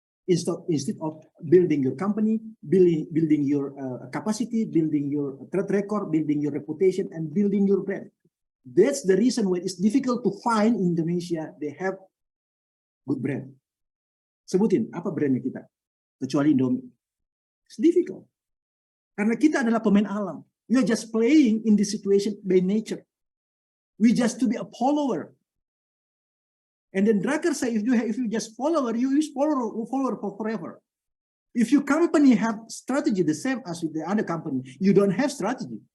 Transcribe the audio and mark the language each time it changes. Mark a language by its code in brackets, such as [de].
[en] Instead of building your company, building your capacity, building your track record, building your reputation, and building your brand. That's the reason why it's difficult to find in Indonesia they have good brand. [id] Sebutin apa brandnya kita, kecuali Indomie. [en] It's difficult [id] karena kita adalah pemain alam. [en] We are just playing in this situation by nature. We just to be a follower. And then Drucker say, if you just follower, you use follower for forever. If your company have strategy the same as with the other company, you don't have strategy.